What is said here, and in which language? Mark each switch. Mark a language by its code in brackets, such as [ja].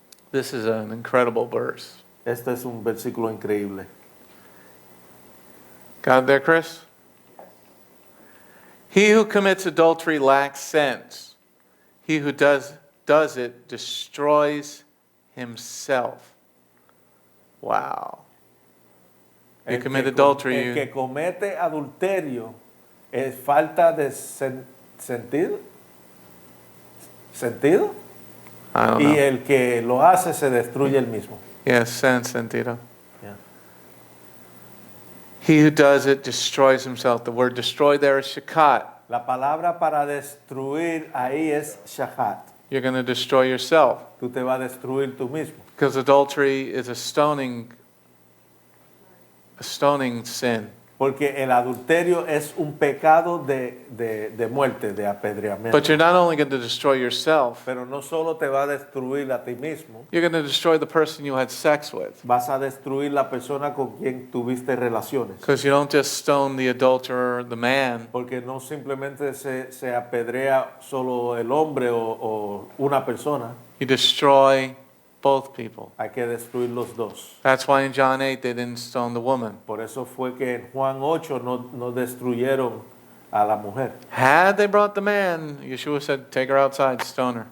[en] This is an incredible verse. [es] Este es un versículo increíble. [en] Got it there, Chris? He who commits adultery lacks sense. He who does it destroys himself. Wow. You commit adultery. [es] El que comete adulterio es falta de sentido. ¿Sentido? [en] I don't [es] Y [en] know. [es] el que lo hace se destruye el mismo. [en] Yes, sense, sentido. Yeah. He who does it destroys himself. The word destroy there is shakat. [es] La palabra para destruir ahí es shahat. [en] You're going to destroy yourself. [es] Tú te vas a destruir tú mismo. [en] Because adultery is a stoning sin. [es] Porque el adulterio es un pecado de muerte, de apedreamiento. [en] But you're not only going to destroy yourself, [es] Pero no solo te va a destruir a ti mismo, [en] you're going to destroy the person you had sex with. [es] vas a destruir la persona con quien tuviste relaciones. [en] Because you don't just stone the adulterer, the man. [es] Porque no simplemente se apedrea solo el hombre o una persona, [en] You destroy both people. [es] hay que destruir los dos. [en] That's why in John 8 they didn't stone the woman. [es] Por eso fue que en Juan 8 no destruyeron a la mujer. [en] Had they brought the man, Yeshua said, take her outside, stone her.